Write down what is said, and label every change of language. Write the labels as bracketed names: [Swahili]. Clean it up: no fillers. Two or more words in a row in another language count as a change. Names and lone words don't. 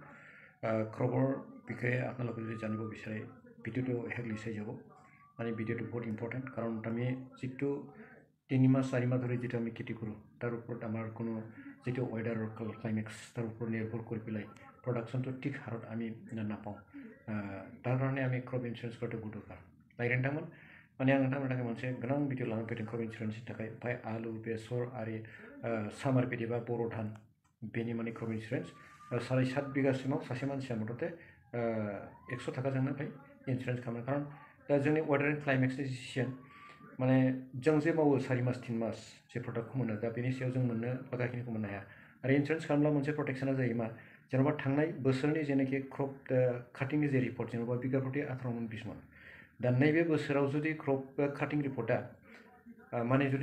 [Assamese] ক্ৰপৰ বিষয়ে আপোনালোকে যদি জানিব বিচাৰে ভিডিঅ'টো শেষলৈ চাই যাব মানে ভিডিঅ'টো বহুত ইম্পৰ্টেণ্ট কাৰণ আমি যিটো 3 মাহ 4 মাহ ধৰি যেটা আমি খেতি কৰোঁ তাৰ ওপৰত আমাৰ কোনো যেটো ওয়েদাৰৰ ক্লাইমেক্স তাৰ ওপৰত নিৰ্ভৰ কৰি পেলাই প্ৰডাকশ্যনটো ঠিক হাৰত আমি নাপাওঁ তাৰ কাৰণে আমি [English] crop insurance [Assamese] কৰাটো বহুত দৰকাৰ লাইৰেণ্টামান মানে [Bodo] आं नोंथांमोनखौ मोनसे गोनां भिडिअ लानानै फैदों क्रप इन्सुरेन्सनि थाखाय ओमफ्राय आलु बेसर आरो सामार पेटि बा बर' धान बेनि माने क्रप इन्सुरेन्स 7.5 बिगासिमाव सासे मानसिया मथते 100 थाखाजोंनो ओमफ्राय इन्सुरेन्स खालामो कारण दा जोंनि वेदार एन्ड क्लाइमेक्सनि डिसिसन माने जों जे मावो 4 मास 3 मास जे प्रडाक्टखौ मोनो दा बेनि सायाव जों मोननो लागाखिनिखौ मोननो हाया आरो इन्सुरेन्स खालामब्ला मोनसे प्रटेक्शना जायो मा जेनेबा थांनाय बोसोरनि जेनाखि क्रप काटिंनि जे रिपर्ट जेनेबा बिगा प्रति 18 मन 20 मन दा नैबे बोसोराव जुदि [English] crop cutting [Bodo] रिपर्टआ माने जुदि